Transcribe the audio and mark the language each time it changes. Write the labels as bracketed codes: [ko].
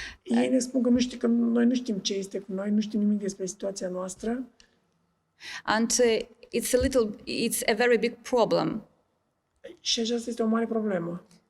[ro] Ei ne spun că noi nu știm ce este cu noi, nu știm nimic despre situația noastră. [en] And it's a very big problem. [ro] Și aceasta este o mare problemă.